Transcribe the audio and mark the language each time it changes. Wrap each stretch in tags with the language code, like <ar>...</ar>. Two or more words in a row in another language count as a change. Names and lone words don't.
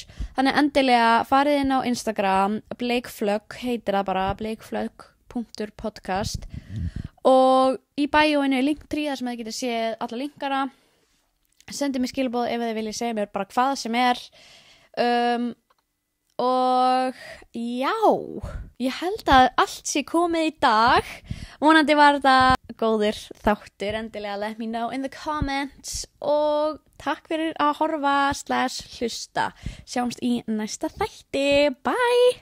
<is>Þannig endilega farið inn á Instagram, Bleikflögg heitir það bara, bleikflögg.podcast, og í bæjóinu er Linktree þar sem þið getur séð alla linkana. Sendið mér skilaboð ef þið viljið segja mér bara hvað sem er. Og já, ég held að allt sé komið í dag. Vonandi var þetta góður þáttur, endilega</is> <en>let me know in the comments,</en> <is>og takk fyrir að horfa / hlusta. Sjáumst í næsta þætti, bye!</is>